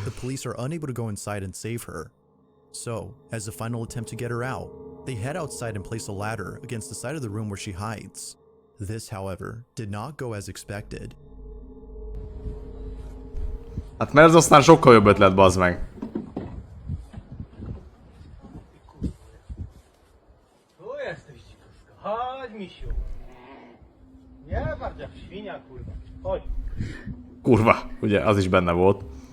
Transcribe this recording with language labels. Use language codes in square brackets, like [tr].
[en] the police are unable to go inside and save her. So, as a final attempt to get her out, they head outside and place a ladder against the side of the room where she hides. This, however, did not go as expected. [hu] Hát mert ez aztán sokkal jobb ötlet, bazd meg. [pl] Tu jesteś, dzikuska. Chodź, misiu. Nie bardziej jak świnia, kurwa. Chodź. [hu] Kurva, ugye az is benne volt.